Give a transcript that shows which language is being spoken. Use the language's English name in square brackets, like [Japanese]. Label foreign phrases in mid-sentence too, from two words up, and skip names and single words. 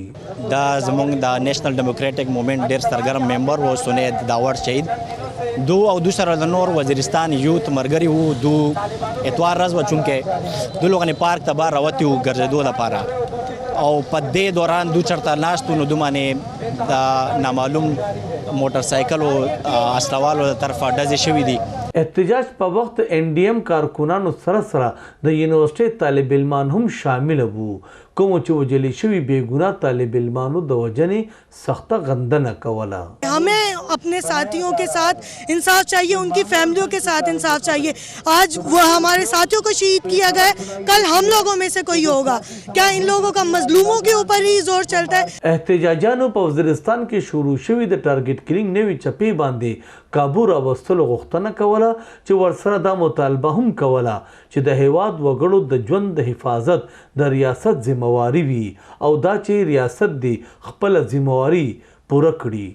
[Pashto] دا زموږ د نیشنل ډیموکریټک موومېنټ ډېر سرګرم ممبر و سنید داور شهید دو سره د نور وزیرستان یوت مرګري وو دو اتوار ورځ و چونکې دو لوګانې پارک ته بار راوتي وو ګرځېدو لپاره او په دې دوران دو چرته ناستو نو دو باندې د نامعلوم موټر سایکل او اسلوالو د طرفه ډزې شوي دي. احتجاج په وخت NDM کارکنانو سره سره د یونیورسيټي طالب علمان هم شامل وو کوم چې وجل شوي بېګناه طالب علمانو د وجنې سخته غندنه کوله. [Urdu] ہمیں اپنے ساتھیوں کے ساتھ انصاف چاہیے، ان کی فیملیوں کے ساتھ انصاف چاہیے. آج وہ ہمارے ساتھیوں کو شہید کیا گیا، کل ہم لوگوں میں سے کوئی ہوگا. کیا ان لوگوں کا مظلوموں کے اوپر ہی زور چلتا ہے? [Pashto] احتجاجانو په وزیرستان کې شروع شوي د ټارګټ کلینګ نوي چپې باندې کابو راوستلو غوښتنه کوله چې ورسره دا مطالبه هم کوله چې د هیواد وګړو د ژوند د حفاظت د ریاست ذمہواری وي او دا چې ریاست دی خپل ذمہواری پوره کړي.